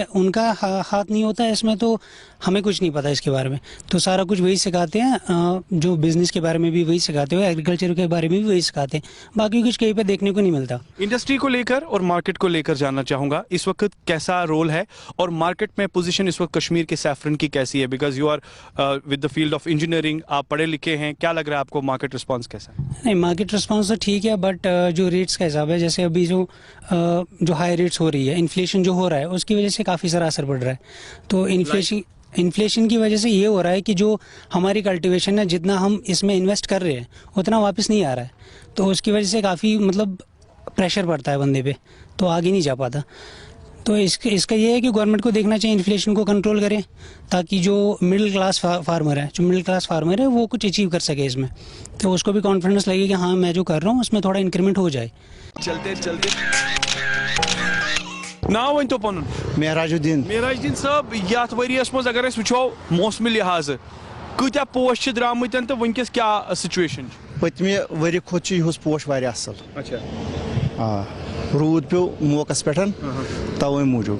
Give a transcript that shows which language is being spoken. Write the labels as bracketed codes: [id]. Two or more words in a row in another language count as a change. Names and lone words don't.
[ur] ان کا ہاتھ نہیں ہوتا ہے اس میں, تو ہمیں کچھ نہیں پتا اس کے بارے میں. تو سارا کچھ وہی سکھاتے ہیں, جو بزنس کے بارے میں بھی وہی سکھاتے ہیں, ایگریکلچر کے بارے میں بھی وہی سکھاتے ہیں. باقی کچھ کہیں پہ دیکھنے کو نہیں ملتا. انڈسٹری کو لے کر اور مارکیٹ کو لے کر جاننا چاہوں گا اس وقت کیسا رول ہے, اور مارکیٹ میں پوزیشن اس وقت کشمیر کے سیفرن کی کیسی ہے؟ [en] because you are with the field of engineering, [ur] آپ پڑھے لکھے ہیں, کیا لگ رہا ہے آپ کو [en] market response [ur] کیسا ہے؟ نہیں, [en] market response [ur] تو ٹھیک ہے, بٹ جو ریٹس کا حساب ہے, جیسے ابھی جو [en] high rates [ur] ہو رہی ہے, انفلیشن جو ہو رہا ہے, اس کی وجہ سے کافی سارا اثر پڑ رہا ہے. تو انفلیشن کی وجہ سے یہ ہو رہا ہے کہ جو ہماری کلٹیویشن ہے, جتنا ہم اس میں انویسٹ کر رہے ہیں اتنا واپس نہیں آ رہا ہے. تو اس کی وجہ سے کافی مطلب پریشر پڑتا ہے بندے پہ, تو آگے نہیں جا پاتا. تو اس کا یہ ہے کہ گورنمنٹ کو دیکھنا چاہیے انفلیشن کو کنٹرول کرے, تاکہ جو [en] middle class farmer [ur] ہے وہ کچھ اچیو کر سکے اس میں. تو اس کو بھی کانفیڈنس لگے کہ ہاں میں جو کر رہا ہوں اس میں تھوڑا انکریمنٹ ہو جائے. [ks] چلتے ناو ون تو پن مہراج الدین. مہراج الدین صاحب, یتھ ؤریس مز اگر أسۍ وٕچھو موسمہٕ لحاظ کۭتیاہ پوش چھِ درٛامٕتۍ تہٕ وٕنکیٚس کیٛاہ سچویشن چھِ؟ پٔتمہِ ؤرِ کھۄتہٕ چھُ یِہُس پوش واریاہ اصل. اچھا, آ روٗد پیوٚو موقعس پٮ۪ٹھ توے موٗجوٗب.